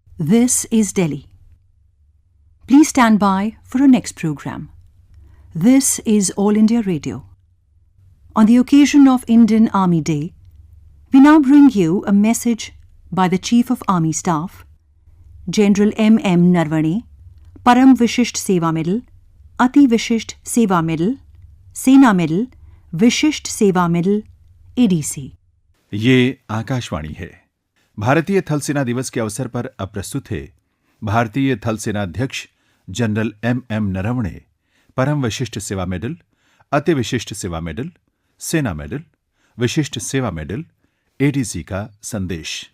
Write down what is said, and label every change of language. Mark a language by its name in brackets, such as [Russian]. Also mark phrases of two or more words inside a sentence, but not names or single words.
[English] This is Delhi. Please stand by for our next program. This is All India Radio. On the occasion of Indian Army Day, we now bring you a message by the Chief of Army Staff, General M.M. Naravane, Param Vishisht Seva Medal, Ati Vishisht Seva Medal, Sena Medal, विशिष्ट सेवा मेडल एडीसी। [Hindi] ये आकाशवाणी है। भारतीय थल सेना दिवस के अवसर पर अब प्रस्तुत है भारतीय थल सेना अध्यक्ष जनरल M.M. नरवणे परम विशिष्ट सेवा मेडल, अति विशिष्ट सेवा मेडल, सेना मेडल, विशिष्ट सेवा मेडल, एडीसी का संदेश।